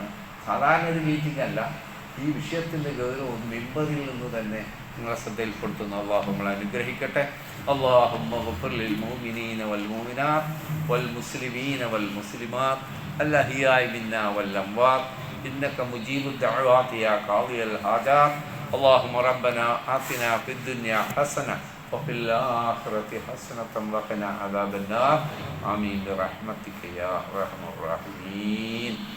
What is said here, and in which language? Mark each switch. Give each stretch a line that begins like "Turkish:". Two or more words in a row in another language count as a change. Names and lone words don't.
Malayalam: സാധാരണ ഒരു മീറ്റിംഗ് അല്ല, ഈ വിഷയത്തിൻ്റെ ഗൗരവം മിമ്പറിൽ നിന്ന് തന്നെ നിങ്ങളെ ശ്രദ്ധയിൽപ്പെടുത്തുന്നു. അള്ളാഹു നമ്മളെ അനുഗ്രഹിക്കട്ടെ.
Arabic: اللهم اغفر للمؤمنين والمؤمنات والمسلمين والمسلمات الأحياء منا والأموات إنك مجيب الدعوات يا قاضي الحاجات. اللهم ربنا آتنا في الدنيا حسنة وفي الآخرة حسنة وقنا عذاب النار. آمين برحمتك يا أرحم الراحمين.